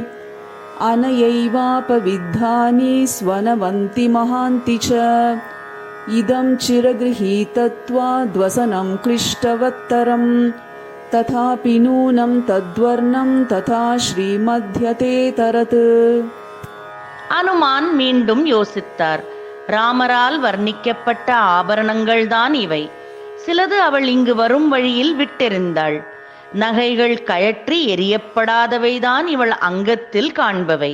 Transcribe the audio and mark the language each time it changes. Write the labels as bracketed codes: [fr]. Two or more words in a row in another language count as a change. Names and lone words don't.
[sa] अनयैवापविद्धानि स्वनवन्ति महान्ति च इदं चिरगृहीतत्वाद्वसनं क्लिष्टवत्तरम् तथापि नूनं तद्वर्णं तथा श्रीमध्यते तरत्. [ta] அனுமான் மீண்டும் யோசித்தார். ராமரால் வர்ணிக்கப்பட்ட ஆபரணங்கள்தான் இவை. சிலது அவள் இங்கு வரும் வழியில் விட்டெறிந்தாள். நகைகள் கழற்றி எரியப்படாதவைதான் இவள் அங்கத்தில் காண்பவை.